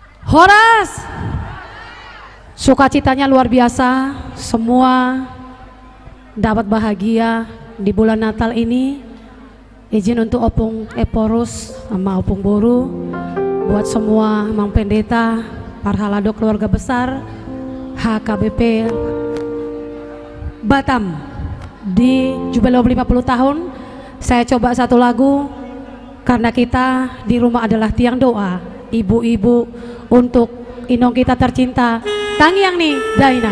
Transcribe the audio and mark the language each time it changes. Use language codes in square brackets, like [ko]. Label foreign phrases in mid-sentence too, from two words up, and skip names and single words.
[id] Horas, sukacitanya luar biasa, semua dapat bahagia di bulan Natal ini. Izin untuk Opung Eporus sama Opung Boru, buat semua Mang Pendeta, Parhalado keluarga besar, HKBP Batam di Jubileo 50 tahun. Saya coba satu lagu karena kita di rumah adalah tiang doa, ibu-ibu untuk inong kita tercinta, Tangiang nih Dainang.